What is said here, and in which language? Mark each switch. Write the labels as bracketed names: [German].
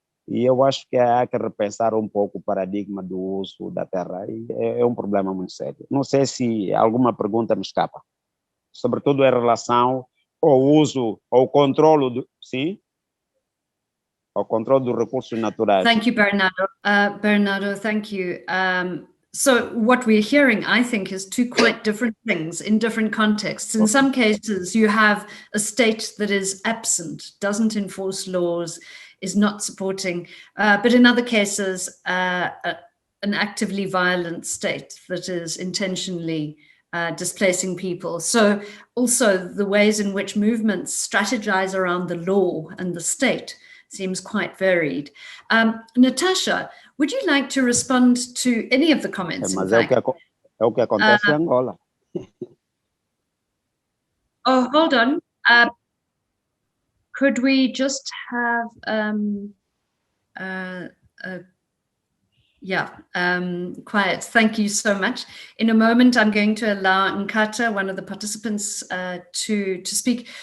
[Portuguese] E eu acho que há que repensar um pouco o paradigma do uso da terra. E é um problema muito sério. Não sei se alguma pergunta me escapa, sobretudo em relação ao uso, ao controle do, sim, ao controle dos recursos naturais. [English] Thank you, Bernardo. Bernardo, thank you. So what we're hearing, I think, is two quite different things in different contexts. In some cases, you have a state that is absent, doesn't enforce laws, is not supporting, but in other cases, an actively violent state that is intentionally displacing people. So also the ways in which movements strategize around the law and the state seems quite varied. Natasha, would you like to respond to any of the comments? [Portuguese] Mas é o que acontece em Angola. [English] Oh, hold on. Could we just have quiet. Thank you so much. In a moment, I'm going to allow Nkata, one of the participants, to speak.